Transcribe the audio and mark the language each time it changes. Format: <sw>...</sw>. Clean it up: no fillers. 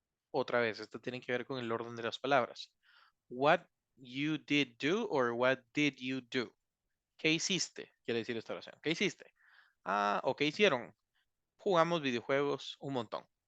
<es>Otra vez, esto tiene que ver con el orden de las palabras.</es> <en>What you did do or what did you do?</en> <es>¿Qué hiciste? Quiere decir esta oración. ¿Qué hiciste? Ah, o qué hicieron. Jugamos videojuegos un montón.</es>